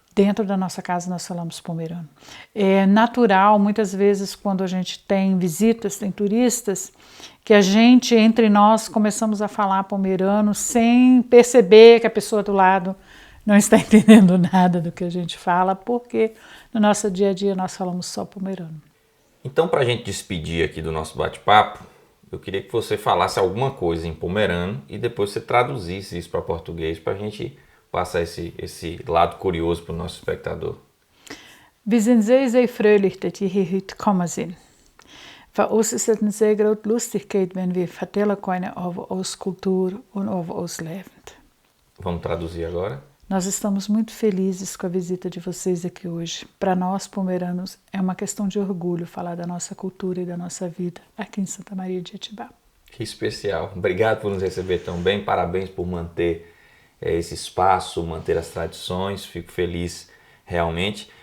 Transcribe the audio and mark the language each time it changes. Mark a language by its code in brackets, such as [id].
[pt] Dentro da nossa casa nós falamos pomerano. É natural, muitas vezes, quando a gente tem visitas, tem turistas, que a gente, entre nós, começamos a falar pomerano sem perceber que a pessoa do lado não está entendendo nada do que a gente fala, porque no nosso dia a dia nós falamos só pomerano. Então, para a gente despedir aqui do nosso bate-papo, eu queria que você falasse alguma coisa em pomerano e depois você traduzisse isso para português para a gente passar esse lado curioso para o nosso espectador. [de] Wir sind sehr, sehr fröhlich, dass ihr hier heute gekommen sind. Für uns ist es eine sehr große Lustigkeit, wenn wir vertellen können über unsere Kultur und über unser Leben. [pt] Vamos traduzir agora? Nós estamos muito felizes com a visita de vocês aqui hoje. Para nós, pomeranos, é uma questão de orgulho falar da nossa cultura e da nossa vida aqui em Santa Maria de Iatibá. Que especial. Obrigado por nos receber tão bem. Parabéns por manter esse espaço, manter as tradições. Fico feliz realmente.